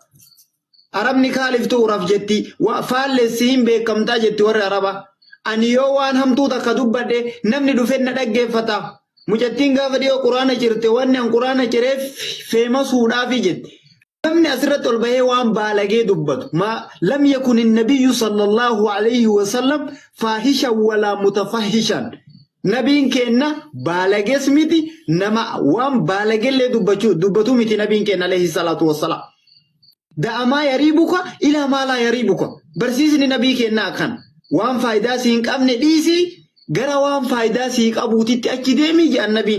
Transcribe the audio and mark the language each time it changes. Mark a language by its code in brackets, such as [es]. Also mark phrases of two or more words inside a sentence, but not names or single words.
[om] Arabni kaaliftuu raf jetti faallessi hin beekamtaa jetti warri Arabaa. Ani yoo waan hamtuu takka dubbadhe namni dhufee na dhaggeeffata. Mucattiin gaafa dhiyoo quraana jirte wanni an quraana jireef feemasuudhaafi jette. Namni asirratti ol bahee waan baalagee dubbatu. [ar] لم يكن النبي صلى الله عليه وسلم فاحشا ولا متفحشا. [om] Nabiin kenna baalagees miti nama waan baalagellee dubbatu miti nabiin kenna [ar] عليه الصلاة والسلام. دع ما يريبك إلى ما لا يريبك. [om] Barsiisni nabii kennaa kan. Waan faayidaa si hin qabne dhiisii gara waan faayidaa si qabuutitti achi deemii jedhan nabiin.